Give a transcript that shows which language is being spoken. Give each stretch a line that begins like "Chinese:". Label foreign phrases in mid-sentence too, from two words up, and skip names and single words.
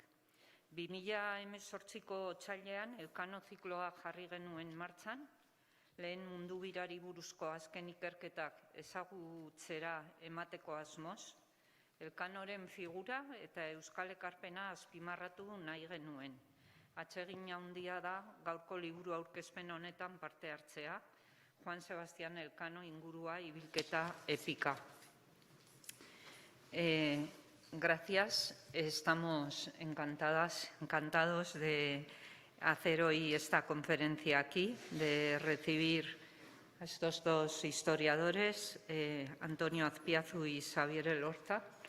Basque: 2018ko otsailean Elkano zikloa jarri genuen martxan, lehen mundu birari buruzko azken ikerketak ezagutzera emateko asmoz, Elkanoren figura eta euskal ekarpena azpimarratu nahi genuen. Atsegin handia da gaurko liburu aurkezpen honetan parte hartzea, Juan Sebastián Elkano ingurua ibilketa epika.
Spanish: Gracias, estamos encantados de hacer hoy esta conferencia aquí, de recibir a estos dos historiadores, Antonio Azpiazu y Xavier Elorza.